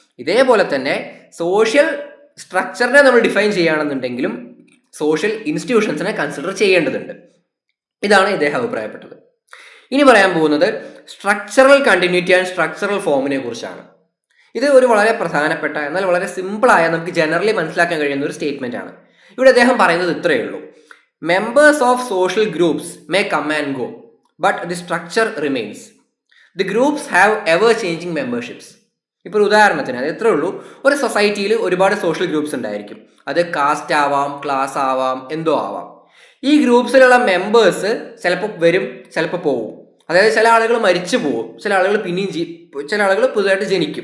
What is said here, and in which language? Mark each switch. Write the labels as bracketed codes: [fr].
[ml] ഇതേപോലെ തന്നെ സോഷ്യൽ സ്ട്രക്ചറിനെ നമ്മൾ ഡിഫൈൻ ചെയ്യുകയാണെന്നുണ്ടെങ്കിലും സോഷ്യൽ ഇൻസ്റ്റിറ്റ്യൂഷൻസിനെ കൺസിഡർ ചെയ്യേണ്ടതുണ്ട്. ഇതാണ് ഇദ്ദേഹം അഭിപ്രായപ്പെട്ടത്. ഇനി പറയാൻ പോകുന്നത് സ്ട്രക്ചറൽ കണ്ടിന്യൂറ്റി ആൻഡ് സ്ട്രക്ചറൽ ഫോമിനെ കുറിച്ചാണ്. ഇത് ഒരു വളരെ പ്രധാനപ്പെട്ട എന്നാൽ വളരെ സിമ്പിളായ നമുക്ക് ജനറലി മനസ്സിലാക്കാൻ കഴിയുന്ന ഒരു സ്റ്റേറ്റ്മെന്റ് ആണ്. ഇവിടെ അദ്ദേഹം പറയുന്നത് ഇത്രയേ ഉള്ളൂ: [en] Members of social groups may come and go, but the structure remains. The groups have ever-changing memberships. [ml] ഇപ്പോൾ ഒരു ഉദാഹരണത്തിന് അത് എത്രയേ ഉള്ളൂ, ഒരു സൊസൈറ്റിയിൽ ഒരുപാട് സോഷ്യൽ ഗ്രൂപ്പ്സ് ഉണ്ടായിരിക്കും. അത് കാസ്റ്റ് ആവാം, ക്ലാസ് ആവാം, എന്തോ ആവാം. ഈ ഗ്രൂപ്പ്സിലുള്ള മെമ്പേഴ്സ് ചിലപ്പോൾ വരും, ചിലപ്പോൾ പോവും. അതായത് ചില ആളുകൾ മരിച്ചു പോവും, ചില ആളുകൾ പിന്നെയും ചില ആളുകൾ പുതുതായിട്ട് ജനിക്കും.